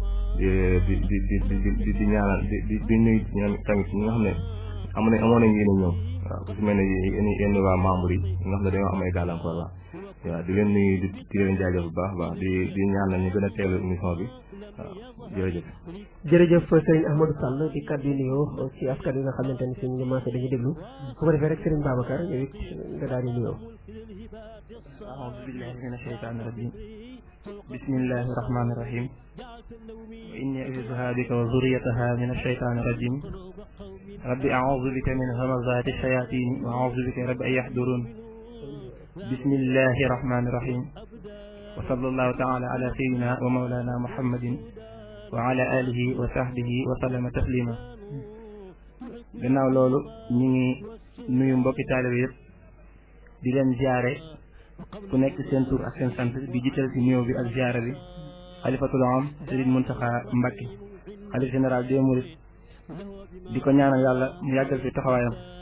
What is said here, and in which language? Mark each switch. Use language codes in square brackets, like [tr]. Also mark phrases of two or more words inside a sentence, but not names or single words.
[wo] di ñaanal di nuyu tamit ñi nga xam ne amoon nañ yéene ñëw waaw ku si mel ne yenn waa membre yi nga xam ne dañoo am ay gàllankoor waaw di leen nuyu di leen jaajëf bu baax baax di ñaanal ñu gën a teelu émission bi waaw jërëjëf Serigne Ahmadou Sall di kàddu yu nuyoo ci askan yi nga xamante ni suñu commencé dañuy déglu bu ko defee rek Serigne Babacar yow it nga daal di nuyoo. [ar] أعوذ بالله من الشيطان الرجيم بسم الله الرحمن الرحيم وإني أعوذها بك وذريتها من الشيطان الرجيم ربي أعوذ بك من همزات الشياطين وأعوذ بك رب أن يحضرون بسم الله الرحمن الرحيم وصلى الله تعالى على سيدنا ومولانا محمد وعلى آله وصحبه وسلم تسليما [wo] gannaaw loolu ñu ngi nuyu mbokki taalibe yëpp di leen ziare ku nekk seen tur ak seen sant di jiital ci nuyoo bi ak ziara bi xalifatul am Serigne Mountakha Mbacké xalif [fr] général des mourides [wo] di ko ñaanal yàlla mu yàggal fi taxawaayam